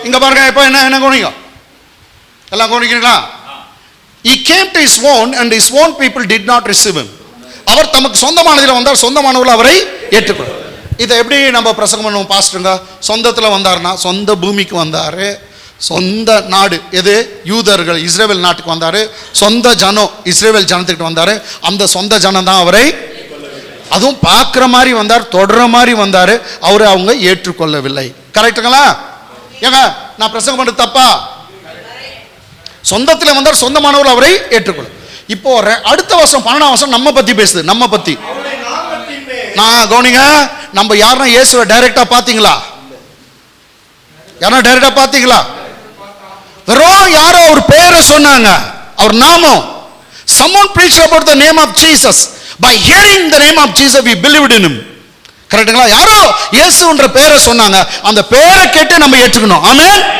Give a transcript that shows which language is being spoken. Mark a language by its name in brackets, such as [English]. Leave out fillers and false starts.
[Tamil] இங்க பாருங்க, இப்போ என்ன கவனிங்க, எல்லாம் கவனிக்கிறீங்களா? [English] He came to his own and his own people did not receive him. [Tamil] அவர் தமக்கு சொந்தமானதிலே வந்தார், சொந்தமானவர்கள் அவரை ஏற்றுக்கொண்டார். இதை எப்படி நம்ம பிரசங்கம் பண்ணுவோம் பாஸ்டருங்க? சொந்தத்தில் வந்தார்னா சொந்த பூமிக்கு வந்தார், சொந்த நாடு எது? யூதர்கள் இஸ்ரேல் நாட்டுக்கு வந்தார், சொந்த ஜனம் இஸ்ரேல் ஜனத்துக்கிட்ட வந்தார். அந்த சொந்த ஜனம் தான் அவரை, அதுவும் பார்க்குற மாதிரி வந்தார், தொடர மாதிரி வந்தார், அவரை அவங்க ஏற்றுக்கொள்ளவில்லை. கரெக்டுங்களா? ஏங்க நான் பிரசங்கம் பண்ணுறது தப்பா? சொந்தத்தில் வந்தார், சொந்தமானவர் அவரை ஏற்றுக்கொள்ள. இப்போ அடுத்த வருஷம் 12ஆம் வருஷம் நம்ம பற்றி பேசுது, நம்ம பற்றி. நான் கவனிங்க, நம்ம யாருன்னா இயேசுவை டைரக்டா பார்த்தீங்களா? யாரா டைரக்டா பார்த்தீங்களா? வெறும் யாரோ ஒரு பெயரை சொன்னாங்க, அவர் நாமம். [English] Someone preached about the name of Jesus. By hearing the name of Jesus we believed in him. [Tamil] கரெக்ட்டுங்களா? யாரோ இயேசுன்ற பெயரை சொன்னாங்க, அந்த பெயரை கேட்டு நம்ம ஏற்றுக்கணும். ஆமென்.